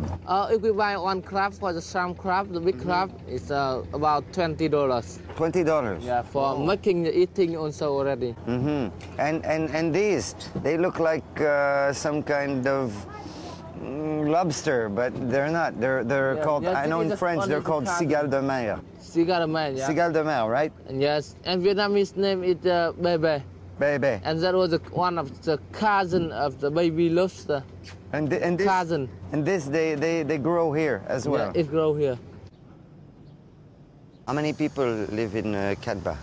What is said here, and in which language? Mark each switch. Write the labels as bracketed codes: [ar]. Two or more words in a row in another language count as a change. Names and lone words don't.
[en] If we buy one crab for the shrimp crab, the big crab, it's about $20. $20? Yeah, for making the eating also already. Mm-hmm. And these, they look like some kind of lobster, but they're not. They're called, I know in French, they're called [fr] cigale de mer. Cigale de mer, yeah. Cigale de mer, [en] right? Yes, and Vietnamese name is Bebe. Bebe. And that was one of the cousin of the baby lobster. And this, cousin. And this, they grow here as well? Yeah, it grow here. How many people live in Cat Ba?